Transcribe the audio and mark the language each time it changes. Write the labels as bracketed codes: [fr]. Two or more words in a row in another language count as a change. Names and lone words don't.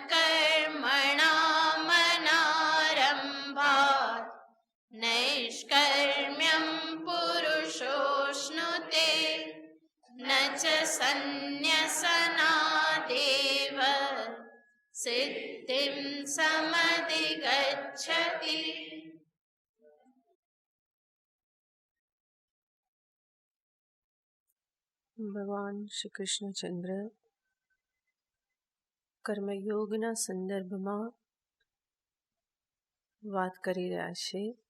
[sa] कर्मणामनारम्भात् नैष्कर्म्यं पुरुषोऽश्नुते न च सन्न्यसनादेव सिद्धिं समधिगच्छति। [gu] ભગવાન શ્રી કૃષ્ણચંદ્ર કર્મયોગના સંદર્ભમાં વાત કરી રહ્યા છે